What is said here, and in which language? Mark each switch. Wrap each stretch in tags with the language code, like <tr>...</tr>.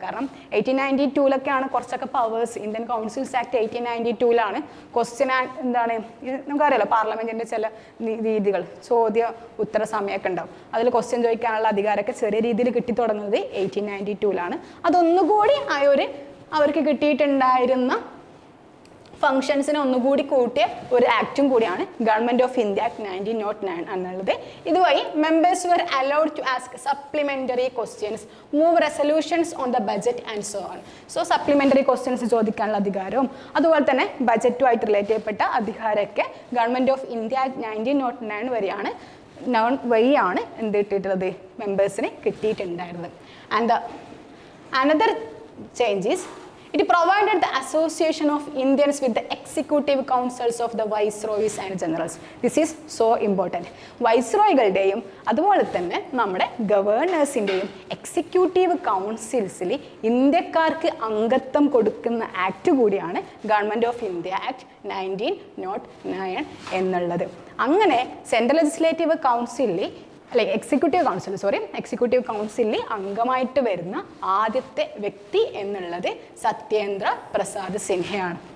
<ml>കാരണം 1892-ലൊക്കെയാണ് കുറച്ചൊക്കെ powers, Indian councils act 1892-ലാണ് question എന്താണ് നമുക്കറിയാലോ, പാർലമെൻറ്റിൻ്റെ ചില രീതികൾ, ചോദ്യ ഉത്തര സമയമൊക്കെ ഉണ്ടാവും. അതിൽ ക്വസ്റ്റ്യൻ ചോദിക്കാനുള്ള അധികാരമൊക്കെ ചെറിയ രീതിയിൽ കിട്ടി തുടങ്ങുന്നത് 1892-ലാണ്. അതൊന്നുകൂടി അവർക്ക് കിട്ടിയിട്ടുണ്ടായിരുന്ന ഫങ്ഷൻസിനെ ഒന്നുകൂടി കൂട്ടിയ ഒരു ആക്റ്റും കൂടിയാണ് ഗവൺമെന്റ് ഓഫ് ഇന്ത്യ ആക്ട് 1909 എന്നുള്ളത്. ഇതുവഴി</ml> <en>Members were allowed to ask supplementary questions, move resolutions on the budget and so on. So supplementary questions</en> <ml>ചോദിക്കാനുള്ള അധികാരവും അതുപോലെ തന്നെ ബജറ്റുമായിട്ട് റിലേറ്റ് ചെയ്യപ്പെട്ട അധികാരമൊക്കെ ഗവൺമെന്റ് ഓഫ് ഇന്ത്യ ആക്ട് 1909 വഴിയാണ് എന്ത് കിട്ടിയിട്ടുള്ളത്, മെമ്പേഴ്സിന് കിട്ടിയിട്ടുണ്ടായിരുന്നത്.</ml> <en>And another change is it provided the association of Indians with the executive councils of the viceroys and generals. This is so important.</en> <ml>വൈസ്രോയികളുടെയും അതുപോലെ തന്നെ നമ്മുടെ ഗവേണേഴ്സിൻ്റെയും എക്സിക്യൂട്ടീവ് കൗൺസിൽസിൽ ഇന്ത്യക്കാർക്ക് അംഗത്വം കൊടുക്കുന്ന ആക്ട് കൂടിയാണ് ഗവൺമെൻറ് ഓഫ് ഇന്ത്യ ആക്ട് 1909 എന്നുള്ളത്. അങ്ങനെ സെൻട്രൽ ലെജിസ്ലേറ്റീവ് കൗൺസിലിൽ എക്സിക്യൂട്ടീവ് കൗൺസിലിൽ അംഗമായിട്ട് വരുന്ന ആദ്യത്തെ വ്യക്തി എന്നുള്ളത് സത്യേന്ദ്ര പ്രസാദ് സിൻഹയാണ്.</ml>